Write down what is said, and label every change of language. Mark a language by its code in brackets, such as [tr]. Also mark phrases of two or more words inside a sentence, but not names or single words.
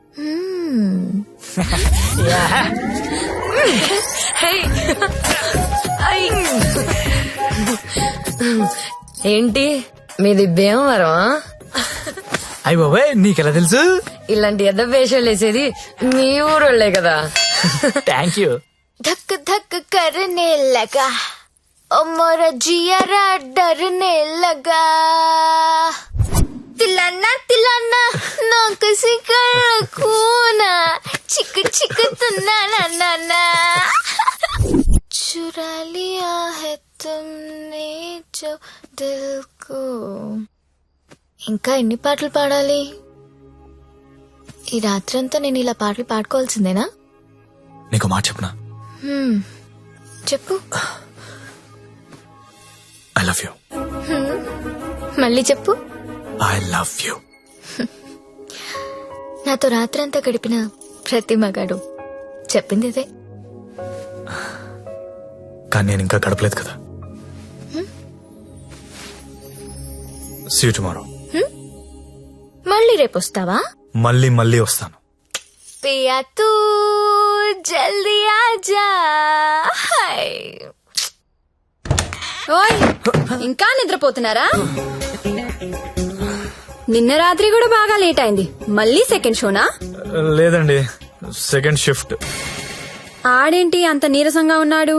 [te] ఏంటి మీది భీమవరం? అయ్య బాబాయ్ నీకెలా తెలుసు? ఇలాంటి ఎద్ద వేషాలు వేసేది మీ ఊరోళ్లే కదా. [en] thank you. [hi] धक धक करने लगा ओ मोरा जियारा डरने लगा तिलाना तिलाना ना किसी कूना चिक चिक तुन्ना ना ना ना चुरा लिया है तुमने जो दिल को. [te] ఇంకా ఎన్ని పాటలు పాడాలి? ఈ రాత్రంతా నేను ఇలా పాటలు పాడుకోవాల్సిందేనా? నీకు మాట చెప్పనా? చెప్పు. [en] I love you. [te] మళ్ళీ చెప్పు. [en] I love you. [te] నాతో రాత్రంతా గడిపిన ప్రతి మగాడు చెప్పింది ఇదే. కానీ నేను ఇంకా గడపలేదు కదా. [en] see you tomorrow. [te] మళ్ళీ రేపు వస్తావా? మళ్ళీ వస్తాను. [hi] पिया तू जल्दी आजा. [te] ఓయ్ ఇంకా నిద్రపోతున్నారా? నిన్న రాత్రి కూడా బాగా లేట్ అయింది. మళ్ళీ సెకండ్ షోనా? లేదండి, [en] second shift. [te] ఆడేంటి అంత నీరసంగా ఉన్నాడు?